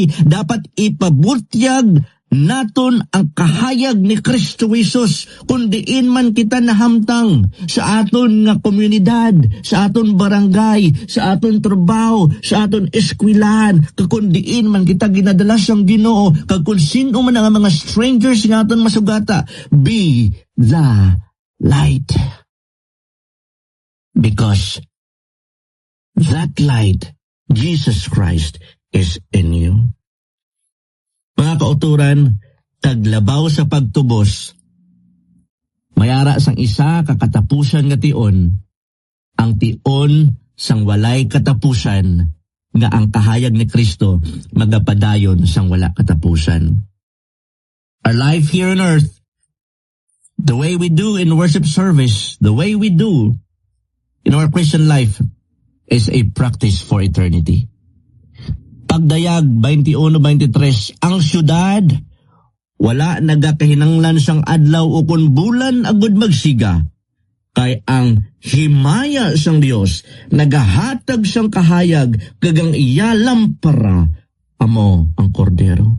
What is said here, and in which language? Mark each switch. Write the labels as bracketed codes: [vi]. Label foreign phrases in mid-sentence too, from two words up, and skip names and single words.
[hil] Dapat ipabutyag naton ang kahayag ni Kristo Jesus kung diin man kita nahamtang sa aton nga komunidad, sa aton barangay, sa aton trabaho, sa aton eskwelahan, kung diin man kita ginadalas ang Ginoo, kag kung sino man ang mga strangers nga aton masugata, [en] be the light. Because that light, Jesus Christ, is in you. [hil] Mga kauturan, taglabaw sa pagtubos, mayara sang isa kakatapusan nga tion, ang tion sang walay katapusan, nga ang kahayag ni Kristo magapadayon sang wala katapusan. [en] Our life here on earth, the way we do in worship service, the way we do in our Christian life, is a practice for eternity. [hil] Pagdayag 21-23, ang syudad wala nagakahinanglan sang adlaw o kun bulan agud magsiga, kay ang himaya sang Dios nagahatag sang kahayag kagang iya lampara amo ang kordero.